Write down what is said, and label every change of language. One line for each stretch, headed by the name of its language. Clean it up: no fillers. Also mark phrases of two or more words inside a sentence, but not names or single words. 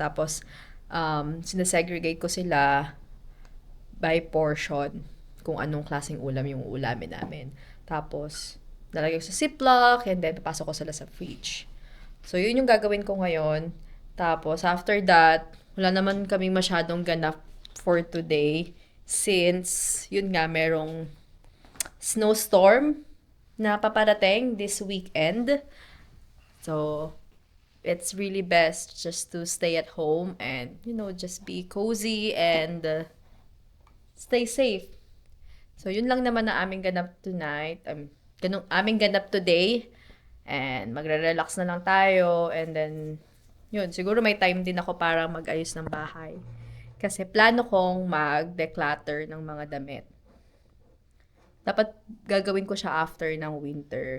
Filipino: Tapos, sinasegregate ko sila
English: by portion
Filipino: kung anong klaseng ulam yung ulamin namin. Tapos, nalagay ko sa Ziploc,
English: and then
Filipino: papasok ko sila sa fridge. So, yun yung gagawin ko ngayon. Tapos,
English: after that,
Filipino: wala naman kaming masyadong ganap
English: for today
Filipino: since, yun nga, merong snowstorm na paparating
English: this weekend. So, it's really best just to stay at home and, just be cozy and stay safe.
Filipino: So, yun lang naman na aming ganap tonight. Aming ganap today. And magre-relax na lang tayo.
English: And then,
Filipino: yun, siguro may time din ako para mag-ayos ng bahay. Kasi plano kong mag-declutter ng mga damit. Dapat gagawin ko siya after ng winter.